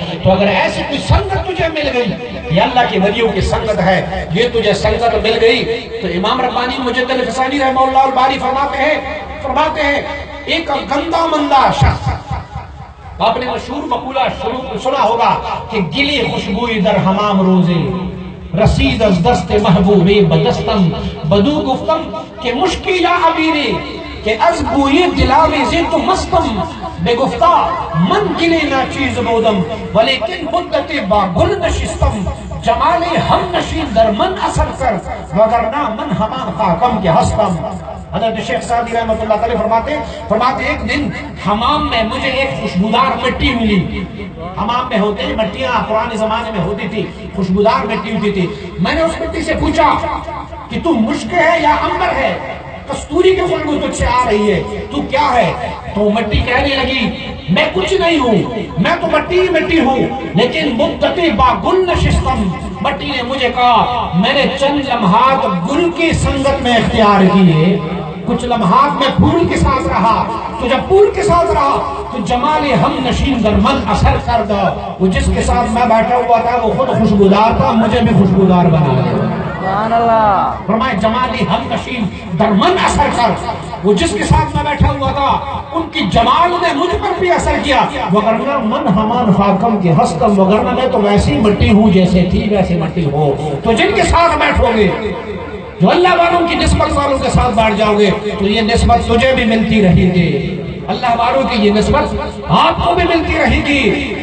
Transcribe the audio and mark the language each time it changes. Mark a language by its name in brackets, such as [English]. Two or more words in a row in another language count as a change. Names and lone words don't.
[Urdu] تو اگر ایسی کوئی سنگت تجھے مل گئی، یہ اللہ کے ولیوں کی سنگت ہے، یہ تجھے سنگت مل گئی تو امام ربانی مجد الفسانی [Arabic] رحمہ اللہ الباری [Urdu] فرماتے ہیں ایک گندا مندہ شخص، آپ نے مشہور مقولہ سنا ہوگا کہ [Persian] گلی خوشبوئی در حمام روزے، رسید از دست محبوب بدستم، بدو گفتم کہ مشکی یا عبیری، کہ از بوئی دلاویزی تو مستم، بے گفتہ من گلی نا چیز بودم، ولیکن مدت با گل نشستم، جمال ہم نشین در من اثر کر، وگرنہ من ہمان خاکم کے ہستم۔ [Urdu] حضرت شیخ سعدی [Arabic] رحمۃ اللہ تعالی [Urdu] فرماتے ایک دن حمام میں مجھے ایک خوشبودار مٹی ملی۔ حمام میں ہوتے ہیں مٹیاں، پرانے زمانے میں ہوتی تھی، خوشبودار مٹی ہوتی تھی۔ میں نے اس مٹی سے پوچھا کہ تو مشک ہے یا عنبر ہے؟ کستوری کی خوشبو تجھ سے آ رہی ہے، تو کیا ہے؟ تو مٹی کہنے لگی میں کچھ نہیں ہوں، میں تو مٹی ہوں، لیکن [Persian] مدتی با گل نشستم۔ [Urdu] مٹی نے مجھے کہا میں نے چند لمحات گل کی سنگت میں اختیار کیے، کچھ لمحات میں پھول کے ساتھ رہا، تو جب پھول کے ساتھ رہا تو [Persian] جمال ہم نشین در من اثر کر دو، [Urdu] وہ جس کے ساتھ میں بیٹھا ہوا تھا وہ خود خوشبودار تھا، مجھے بھی خوشبودار بنا دیا۔ [Arabic] سبحان اللہ۔ [Urdu] فرمائے [Persian] جمالی ہم نشین در من اثر کر، [Urdu] وہ جس کے ساتھ میں بیٹھا ہوا تھا ان کی جمال نے مجھ پر بھی اثر کیا، [Persian] وگرنہ من ہمان خاکم کے ہستم، [Urdu] وگرنہ میں تو ویسی مٹی ہوں جیسے تھی ویسی مٹی ہو۔ تو جن کے ساتھ بیٹھو گے، جو اللہ والوں کی نسبت والوں کے ساتھ بیٹھ جاؤ گے تو یہ نسبت تجھے بھی ملتی رہے گی، اللہ والوں کی یہ نسبت آپ کو بھی ملتی رہے گی۔